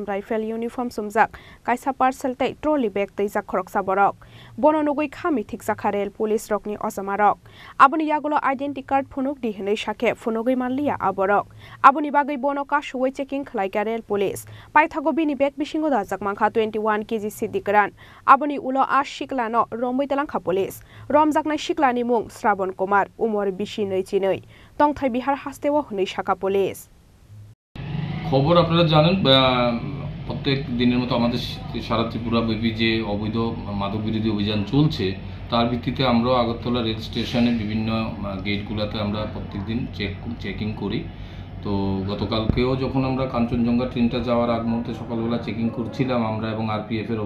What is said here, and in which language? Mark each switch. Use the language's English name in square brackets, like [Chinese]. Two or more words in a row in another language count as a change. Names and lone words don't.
[English] Rifle uniform [Kok Borok] sumjak kaisa parcel tei [English] trolley bag [Kok Borok] teijak khoroksa borok bono nugui khami thikjaka [English] rail police [Kok Borok] rokni osamarok aboni yagulo [English] identity card [Kok Borok] phunuk di hinei shake phunugui manliya aborok aboni bagai bono ka suwai checking khlaika [English] rail police [Kok Borok] paithago bini bag bisingo dajak mangkha 21 kg sidikran aboni ulo a shiklano rombai talangkha police romjaknai shiklani mung Shravan Kumar umor bishi nei chinei tongthai bihar hastewa hunei shaka police [Bangla] খবর আপনারা জানেন প্রত্যেক দিনের মতো আমাদের সারা ত্রিপুরা ব্যাপী যে অবৈধ মাদক বিরোধী অভিযান চলছে তার ভিত্তিতে আমরা আগরতলা রেল স্টেশনে বিভিন্ন গেটগুলোতে আমরা প্রত্যেকদিন চেকিং করি তো গতকালকেও যখন আমরা কাঞ্চনজঙ্ঘা ট্রেনটা যাওয়ার আগ মুহূর্তে সকালবেলা চেকিং করছিলাম আমরা এবং আরপিএফ এর